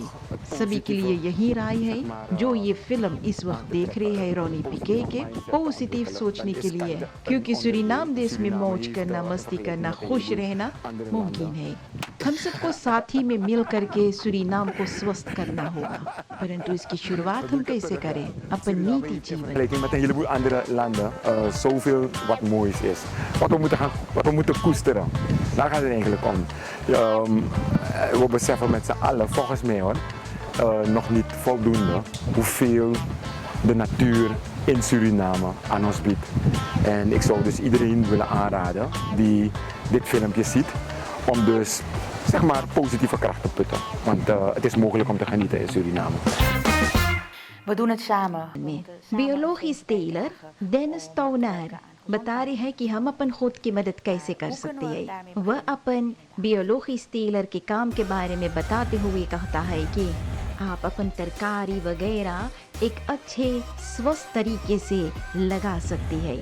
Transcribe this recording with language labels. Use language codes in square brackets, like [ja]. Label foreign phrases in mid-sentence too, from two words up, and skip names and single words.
[hns] सभी के लिए यही राय है जो ये फिल्म इस वक्त देख रहे हैं रोनी पिके के, पॉजिटिव सोचने के लिए, क्योंकि सूरीनाम देश में मौज करना, मस्ती करना, खुश रहना मुमकिन है। हम सबको साथ ही में मिल करके सूरीनाम को स्वस्थ करना होगा, परंतु इसकी शुरुआत हम कैसे करें? अपन नीति जीवन [nl] Vergelijking met een heleboel andere landen, zoveel wat moois is. Wat we moeten koesteren. Daar gaat het eigenlijk om. We beseffen met z'n allen, volgens mij hoor, nog niet voldoende hoeveel de natuur in Suriname aan ons biedt. En ik zou dus iedereen willen aanraden die dit filmpje ziet, om dus zeg maar positieve kracht te putten. Want het is mogelijk om te genieten in Suriname. We doen het samen. [hns] में [nl] biologische teler [hns] डेनिस टोनर बता रहे हैं कि हम अपन खुद की मदद कैसे कर सकते हैं। वह अपन [nl] biologische teler [hns] के काम के बारे में बताते हुए कहता है कि आप अपन तरकारी वगैरह एक अच्छे स्वस्थ तरीके से लगा सकते हैं।